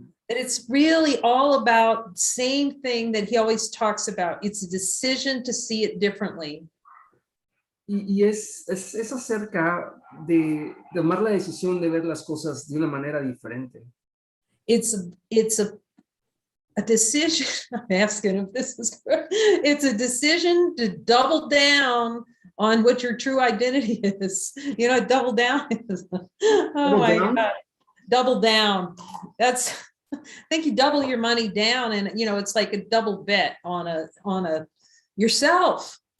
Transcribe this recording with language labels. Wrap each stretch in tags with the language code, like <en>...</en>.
<en>And it's really all about the same thing that he always talks about. It's a decision to see it differently.</en> <es>Y es acerca de tomar la decisión de ver las cosas de una manera diferente.</es> <en>It's a decision. I'm asking if this is correct. It's a decision to double down on what your true identity is. Double down is, oh my God, double down. I think you double your money down, and it's like a double bet on a yourself.</en>